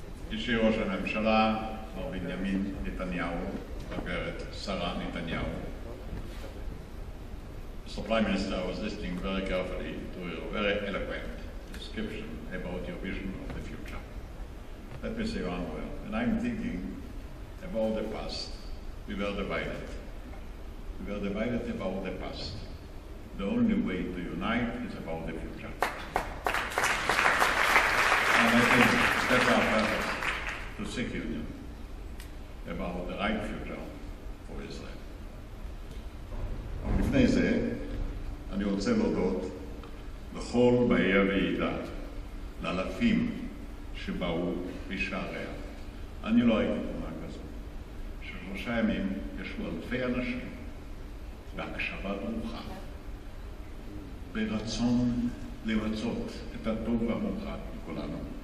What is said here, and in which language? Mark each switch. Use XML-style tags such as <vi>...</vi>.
<he>אישי ראש הממשלה, מר בנימין נתניהו, הגברת שרה נתניהו.</he> <en>Mr. Prime Minister, I was listening very carefully to your very eloquent description about your vision of the future. Let me say one word. When I'm thinking about the past, we were divided. We were divided about the past. The only way to unite is about the future. And I think that's our purpose, to seek union about the right future for Israel.</en> <he>אבל לפני זה, אני רוצה להודות לכל באי הוועידה, לאלפים שבאו בשעריה. אני לא הייתי תמונה כזאת. שלושה ימים ישבו אלפי אנשים בהקשבה דרוכה, ברצון למצות את הטוב והמאוחד מכולנו.</he>